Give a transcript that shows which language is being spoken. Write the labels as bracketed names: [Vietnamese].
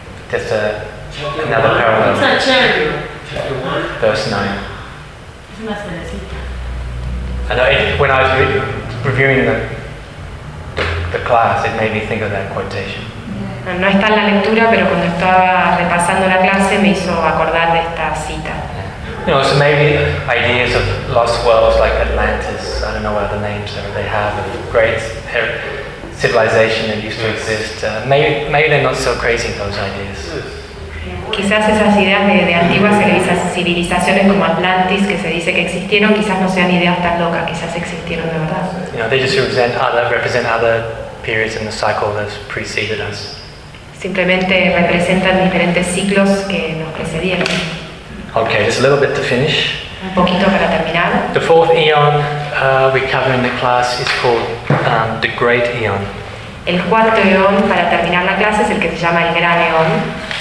[English] There's another parallel. It's not charity. Chapter 1, verse 9. It's not necessary. I know, when I was reviewing the class, it made me think of that quotation. [Spanish] No está en la lectura, pero cuando estaba repasando la clase me hizo acordar de esta cita. [English] You know, so maybe ideas of lost worlds like Atlantis, I don't know what other names they have, of great civilization that used to exist. Maybe they're not so crazy, those ideas. [Spanish] Quizás esas ideas de antiguas civilizaciones como Atlantis, que se dice que existieron, quizás no sean ideas tan locas, quizás existieron de verdad. [English] You know, they just represent other periods in the cycle that's preceded us. [Spanish] Simplemente representan diferentes ciclos que nos precedieron. [English] Okay, just a little bit to finish. [Spanish] Un poquito para terminar. [English] The fourth eon we cover in the class is called the Great Eon. [Spanish] El cuarto eon para terminar la clase es el que se llama el Gran Eon.